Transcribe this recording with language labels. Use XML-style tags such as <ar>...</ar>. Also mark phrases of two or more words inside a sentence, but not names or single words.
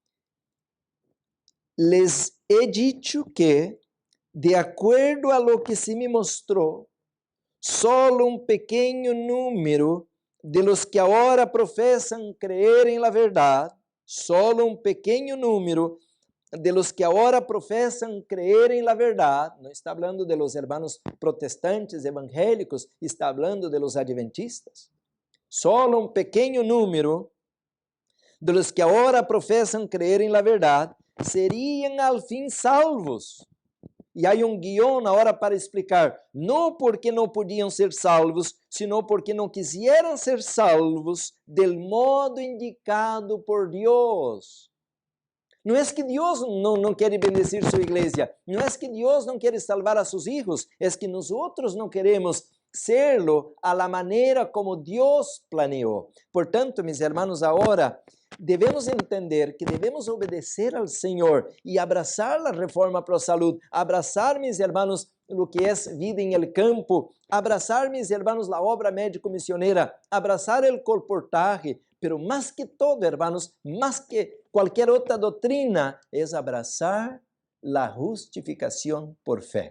<es>les he dicho que, de acuerdo a lo que se me mostró, solo un pequeño número de los que ahora profesan creer en la verdad, solo un pequeño número de los que ahora profesan creer en la verdad, no está hablando de los hermanos protestantes evangélicos, está hablando de los adventistas. Solo un pequeño número de los que ahora profesan creer en la verdad serían al fin salvos.</es> <pt>E há um guião agora para explicar, não porque não podiam ser salvos,</pt> <es>sino porque</es> <pt>não</pt> <es>quisieran ser salvos del modo indicado</es> <pt>por Deus. Não é que Deus não quer bendecir sua igreja, não é que Deus não quer salvar a seus filhos, é que nós não queremos</pt> <es>serlo a la</es> <pt>maneira como Deus planeou. Portanto, meus irmãos, agora devemos entender que devemos obedecer ao Senhor e abraçar a reforma</pt> <es>pro salud,</es> <pt>abraçar, meus irmãos, o que é vida em</pt> <es>el campo,</es> <pt>abraçar, meus irmãos, a obra médico-missioneira, abraçar o colportaje, pero mais que todo, irmãos, mais que qualquer outra doutrina, é abraçar a justificação por fé.</pt>